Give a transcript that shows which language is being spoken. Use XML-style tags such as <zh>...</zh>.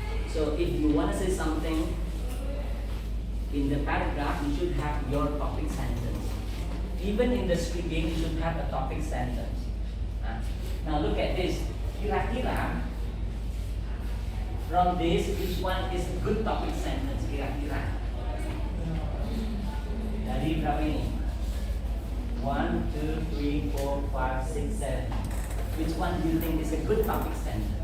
<en>So if you want to say something in the paragraph, you should have your topic sentence. Even in the speaking, you should have a topic sentence. Now look at this.</en> <id>Kira-kira</id> <en>from this, which one is a good topic sentence?</en> <id>Kira-kira dari berapa ini?</id> <en>1, 2, 3, 4, 5, 6, 7. Which one do you think is a good topic sentence?</en>